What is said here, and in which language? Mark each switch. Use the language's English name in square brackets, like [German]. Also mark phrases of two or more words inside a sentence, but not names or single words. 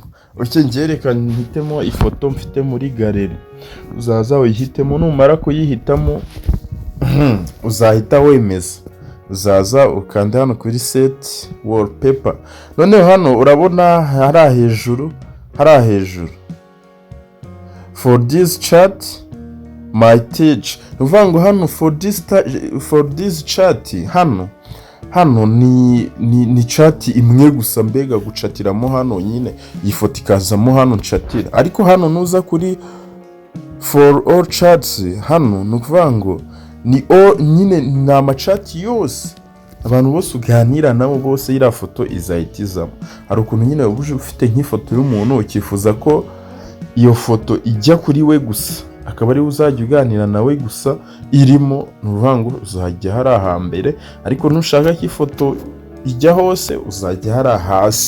[Kinyarwanda] Okay, ngerekana nhitemo ifoto mfite muri galeri. Uzaza uyihitemo, numara kuyihitamo uzahita wemeza. Uzaza ukanda hano kuri [English] set wallpaper. [Kinyarwanda] Noneho hano urabona hari hejuru [English] for this chat my teach. [Kinyarwanda] Uvuga ngo hano [English] for this chat, [Kinyarwanda] hano ni chat imwe gusa, mbega gucatiramo hano nyine iyi foto ikazamo hano ncatira. Ariko hano nuza kuri [English] for all chats, [Kinyarwanda] hano nukuvuga ngo ni nyine ni amachat yose abantu bose uganira nabo bose, iriya foto izahitizamo. Hari ukuntu nyine ubuje ufite nk'ifoto y'umuntu ukifuza ko iyo foto ijya kuri we gusa, akaba ari uzajya uganira nawe gusa irimo, nuvuga ngo uzajya hari ahambere, ariko nushaka ko ifoto ijya hose uzajya hari hasi.